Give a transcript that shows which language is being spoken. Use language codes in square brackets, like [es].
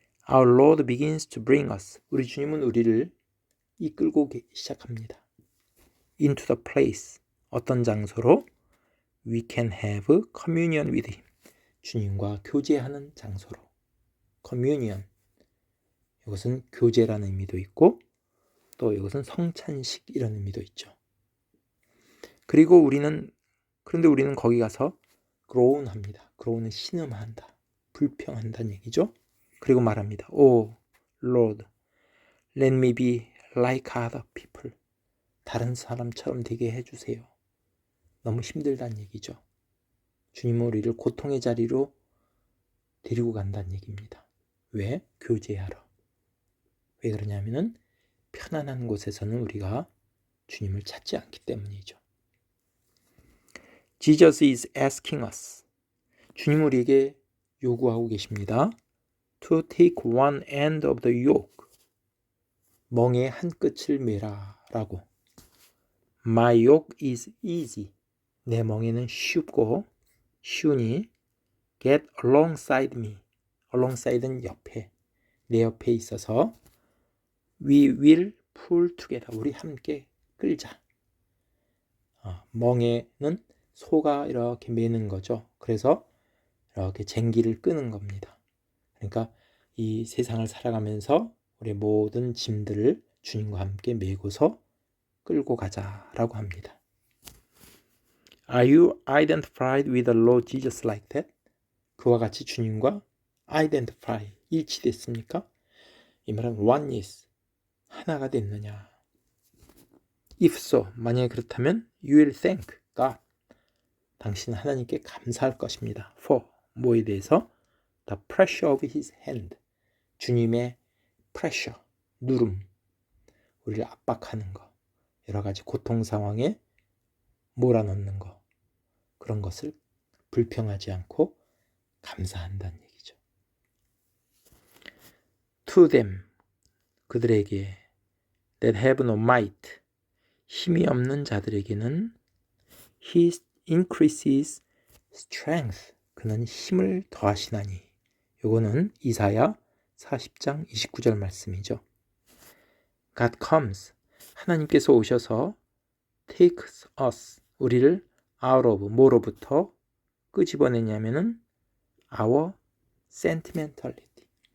[en] Our Lord begins to bring us. [ko] 우리 주님은 우리를 이끌고 시작합니다. [en] Into the place. [ko] 어떤 장소로? [en] We can have communion with Him. [ko] 주님과 교제하는 장소로. [en] communion. [ko] 이것은 교제라는 의미도 있고 또 이것은 성찬식 이런 의미도 있죠. 그런데 우리는 거기 가서 groan합니다. groan은 신음한다. 불평한다는 얘기죠. 그리고 말합니다. [en] Oh Lord, let me be like other people. [ko] 다른 사람처럼 되게 해주세요. 너무 힘들다는 얘기죠. 주님은 우리를 고통의 자리로 데리고 간다는 얘기입니다. 왜? 교제하러. 왜 그러냐면은 편안한 곳에서는 우리가 주님을 찾지 않기 때문이죠. [en] Jesus is asking us. [ko] 주님 우리에게 요구하고 계십니다. [en] To take one end of the yoke. [ko] 멍의 한 끝을 매라 라고. [en] My yoke is easy. [ko] 내 멍에는 쉽고 쉬우니 [en] get alongside me. [ko] alongside는 옆에. 내 옆에 있어서 [en] we will pull together. [ko] 우리 함께 끌자. 멍에는 소가 이렇게 매는 거죠. 그래서 이렇게 쟁기를 끄는 겁니다. 그러니까 이 세상을 살아가면서 우리 모든 짐들을 주님과 함께 메고서 끌고 가자라고 합니다. [en] Are you identified with the Lord Jesus like that? [ko] 그와 같이 주님과 identify, 일치됐습니까? 이 말은 oneness, 하나가 됐느냐? [en] If so, [ko] 만약에 그렇다면 [en] you will thank God. [ko] 당신은 하나님께 감사할 것입니다. For, 뭐에 대해서? [en] The pressure of His hand. [ko] 주님의 pressure, 누름, 우리를 압박하는 것. 여러 가지 고통 상황에 몰아넣는 거, 그런 것을 불평하지 않고 감사한다는 얘기죠. [en] To them, [ko] 그들에게 [en] that have no might, [ko] 힘이 없는 자들에게는 [en] he increases strength, [ko] 그는 힘을 더하시나니. 요거는 이사야 40장 29절 말씀이죠. [en] God comes, [ko] 하나님께서 오셔서 [en] takes us, [ko] 우리를 [en] out of, [ko] 뭐로부터 끄집어내냐면은 [en] our sentimentality죠.